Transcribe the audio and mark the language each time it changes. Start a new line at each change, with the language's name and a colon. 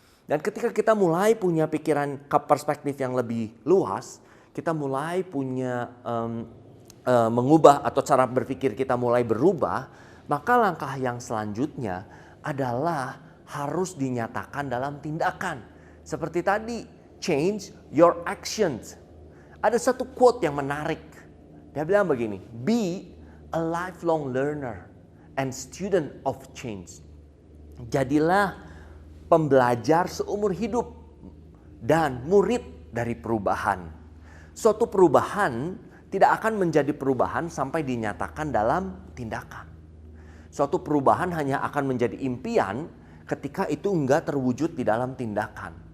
Indonesian: Dan ketika kita mulai punya pikiran perspektif yang lebih luas, kita mulai punya mengubah atau cara berpikir kita mulai berubah, maka langkah yang selanjutnya adalah harus dinyatakan dalam tindakan. Seperti tadi,
English: change your actions.
Indonesian: Ada satu quote yang menarik. Dia bilang begini,
English: be a lifelong learner and student of change.
Indonesian: Jadilah pembelajar seumur hidup dan murid dari perubahan. Suatu perubahan tidak akan menjadi perubahan sampai dinyatakan dalam tindakan. Suatu perubahan hanya akan menjadi impian ketika itu enggak terwujud di dalam tindakan.